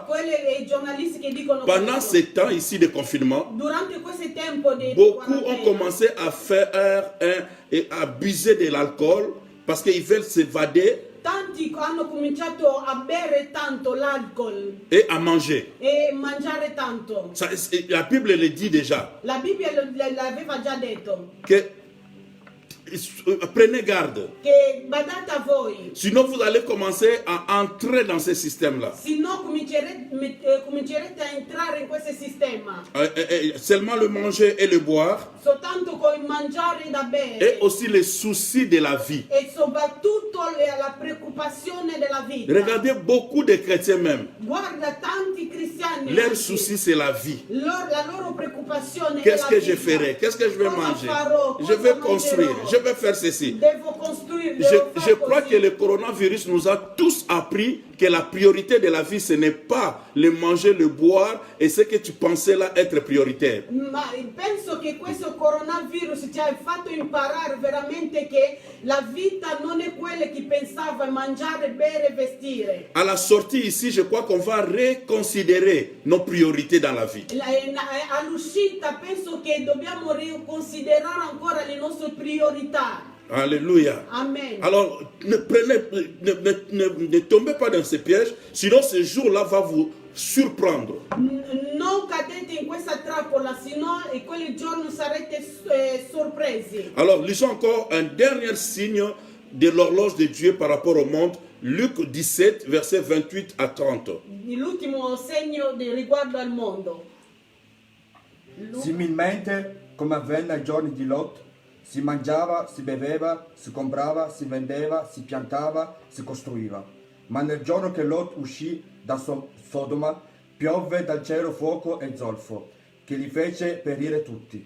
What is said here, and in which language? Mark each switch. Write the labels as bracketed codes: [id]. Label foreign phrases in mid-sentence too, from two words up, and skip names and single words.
[it] Quelli i giornalisti che dicono [fr] Pendant [it] questo. [fr] ces temps ici de confinement, [it] Durante questo tempo di [fr] beaucoup ont [it] quarantena, [fr] commencé à faire et à abuser de l'alcool parce qu'ils veulent s'évader [it] tanti hanno cominciato a bere tanto l'alcol [fr] et à manger. [it] e mangiare tanto. [fr] Ça, la Bible le dit déjà. [it] La Bibbia l'aveva già detto. [fr] Que, prenez garde. [it] Che badate a voi, [fr] Sinon, vous allez commencer à entrer dans ce système-là. [it] se no comincerete a entrare in questo sistema. [fr] Seulement le manger et le boire. [it] Soltanto con il mangiare da [fr] Et [it] bere [fr] aussi les soucis de la vie. [it] e soprattutto la preoccupazione della vita. [fr] Regardez beaucoup de chrétiens même. [it] Guarda tanti cristiani, [fr] Leur [it] anche, [fr] souci, c'est la vie. [it] la loro preoccupazione è [fr] Qu'est-ce [it] la [fr] que je [it] vita. [fr] ferai? Qu'est-ce que je vais [it] Cosa [fr] manger? [it] farò? [fr] Je [it] Cosa [fr] vais [it] mangerò? [fr] construire. Je vais faire ceci. [it] Devo costruire, [fr] Je [it] devo fare [fr] crois [it] così. [fr] que le coronavirus nous a tous appris que la priorité de la vie, ce n'est pas le manger, le boire et ce que tu pensais là être prioritaire. [it] Ma penso che questo coronavirus ci ha fatto imparare veramente che la vita non è quella che pensava mangiare, bere, vestire. [fr] À la sortie ici, je crois qu'on va reconsidérer nos priorités dans la vie. [it] All'uscita penso che dobbiamo riconsiderare ancora le nostre priorità. [fr] Alléluia. [it] Amen. [fr] Alors, ne tombez pas dans ces pièges, sinon ce jour-là va vous surprendre. [it] Non cadete in questa trappola, sennò quel giorno sarete sorpresi. [fr] Alors, lisons encore un dernier signe de l'horloge de Dieu par rapport au monde, Luc 17, versets 28 à 30. [it] L'ultimo segno riguardo al mondo. Similmente, come avvenne ai giorni di Lot, si mangiava, si beveva, si comprava, si vendeva, si piantava, si costruiva. Ma nel giorno che Lot uscì da Sodoma, piovve dal cielo fuoco e zolfo, che li fece perire tutti.